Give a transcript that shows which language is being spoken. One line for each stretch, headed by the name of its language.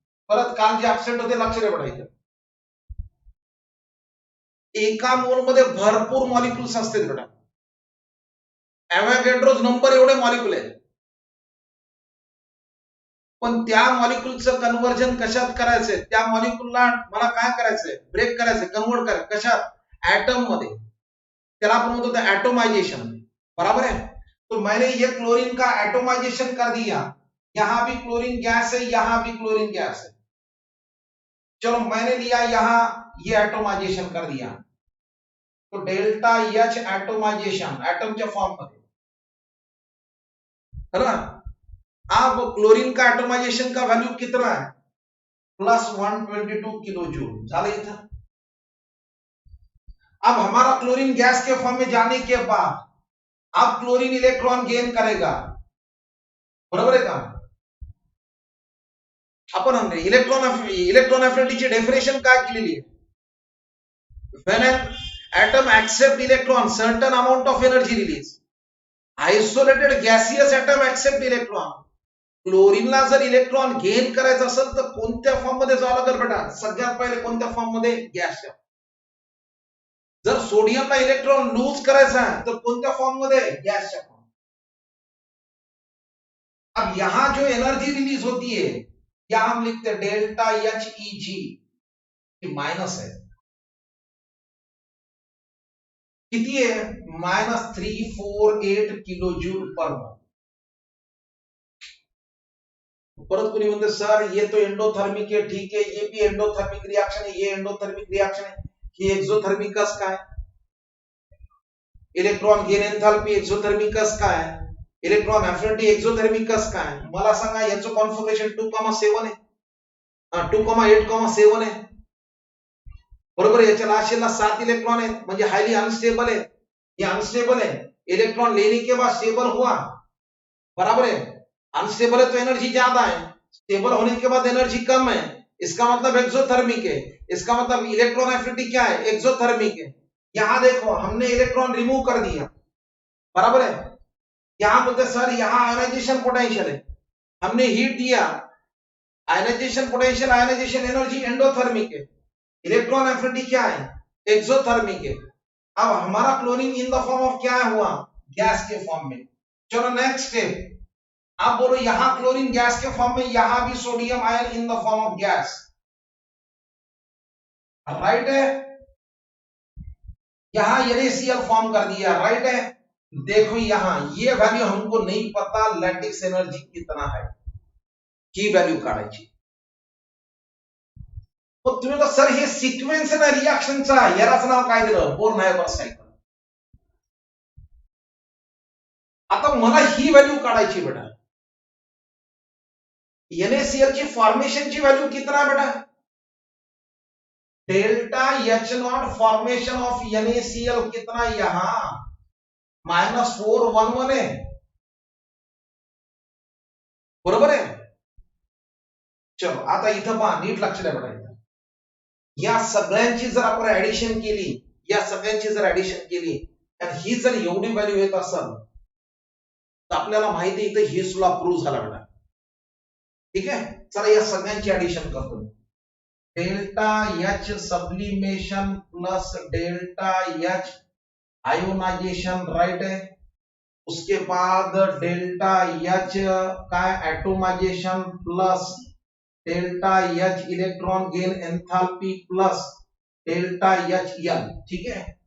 Marathi: परत काल जे अपसेट होते लक्ष द्या बेटा, इथं एका मोल मध्ये भरपूर मॉलिक्युल्स असतात बेटा, एवोगॅड्रोज नंबर एवढे मॉलिक्युल आहेत, पण त्या मॉलिक्युलचं कन्वर्जन कशात करायचंय? त्या मॉलिक्युलला मला काय करायचंय? ब्रेक करायचंय, कन्वर्ट करायचं कशात? एटम मध्ये, त्याला आपण म्हणतो ते एटोमाइजेशन,
Hindi: बराबर है। तो मैंने ये क्लोरीन का एटोमाइजेशन कर दिया, यहां भी क्लोरीन गैस है, यहां भी क्लोरीन गैस है। चलो मैंने लिया यहां ये एटोमाइजेशन कर दिया, तो डेल्टा एच एटोमाइजेशन
Marathi: एटमच्या फॉर्म मध्ये,
Hindi: है ना। अब क्लोरीन का एटोमाइजेशन का वैल्यू कितना है? प्लस 122 किलो जूल,
Marathi: झालं इथं।
Hindi: अब हमारा क्लोरीन गैस के फॉर्म में जाने के बाद अब क्लोरीन इलेक्ट्रॉन गेन करेगा,
Marathi: बरोबर आहे का? आपण इलेक्ट्रॉन एफिनिटीची डेफिनेशन काय केलेली आहे?
English: when an atom accept electron certain amount of energy release, isolated gaseous atom accept electron,
Marathi: क्लोरीनला जर इलेक्ट्रॉन गेन करायचं असेल तर कोणत्या फॉर्म मध्ये जावं लागेल बेटा? सगळ्यात पहिले कोणत्या फॉर्म मध्ये? गॅसच्या। जर सोडियमला इलेक्ट्रॉन लूज करायचा
Hindi: है तो
Marathi: कोणत्या फॉर्म मध्ये? गॅसच्या फॉर्म।
Hindi: अब यहां जो एनर्जी रिलीज होती है, यहां हम लिखते हैं डेल्टा एच ई जी, माइनस है, किती है? -348 किलो जूल पर मोल।
Marathi: परत कोणी म्हणते सर
Hindi: ये तो एंडोथर्मिक है, ठीक है, ये भी एंडोथर्मिक रिएक्शन है, ये एंडोथर्मिक रिएक्शन है, ये एक्सोथर्मिक कस का है? इलेक्ट्रॉन गेन एंथैल्पी एक्सोथर्मिक कस का है?
Marathi: इलेक्ट्रॉन एफिनिटी एक्सोथर्मिक कस का है? मला सांगा याचं कॉन्फिगरेशन 2,7 आहे, 2,8,7 आहे बरोबर. याच्या लास्टला 7 इलेक्ट्रॉन आहेत म्हणजे
Hindi: हाईली अनस्टेबल है, ये अनस्टेबल है। इलेक्ट्रॉन लेने के बाद स्टेबल हुआ, बराबर है। अनस्टेबल है तो एनर्जी ज्यादा है, स्टेबल होने के बाद एनर्जी कम है, इसका मतलब एक्सोथर्मिक है। इसका मतलब इलेक्ट्रॉन एफिनिटी क्या है, एक्सोथर्मिक है। यहां देखो हमने इलेक्ट्रॉन रिमूव कर दिया, बराबर है। यहां बोलते सर यहां आयनाइजेशन पोटेंशियल है, हमने हीट दिया, ionization potential ionization energy endothermic है, इलेक्ट्रॉन एफिनिटी क्या है, एक्सोथर्मिक है। अब हमारा chlorine in the form of क्या हुआ, गैस के फॉर्म में। चलो नेक्स्ट स्टेप, आप बोलो यहां क्लोरीन गैस के फॉर्म में, यहां भी sodium ion in the form of gas, right है। यहां NaCl फॉर्म कर दिया, राइट है। देखो यहां ये वैल्यू हमको नहीं पता लैटिस एनर्जी कितना है, की वैल्यू
Marathi: काढायची। मग तुम्ही तर सर हे सिक्वेन्स ना रिएक्शनचा, यालाच नाव काय दिलं, बोर्न-हायबर सायकल। आता मला ही व्हॅल्यू काढायची बेटा,
Hindi: NaCl की फॉर्मेशन की वैल्यू कितना है बेटा, delta H0 formation of NaCl कितना यहां -411 है,
Marathi: बरोबर
Hindi: है।
Marathi: चलो आता इथं पहा, नीट लक्ष द्या बेटा। इथं या सगळ्यांची जर आपण ऍडिशन केली, या सगळ्यांची जर ऍडिशन केली आणि ही जर एवढी व्हॅल्यू येत असेल तर आपल्याला माहिती आहे इथं हे सुद्धा प्रूव्ह झाला बेटा, ठीक आहे। चला या सगळ्यांची ऍडिशन करतो।
Hindi: Delta H sublimation plus delta H ionisation, right है। उसके बाद डेल्टा H का atomisation plus delta H electron gain enthalpy plus delta HL, ठीक है।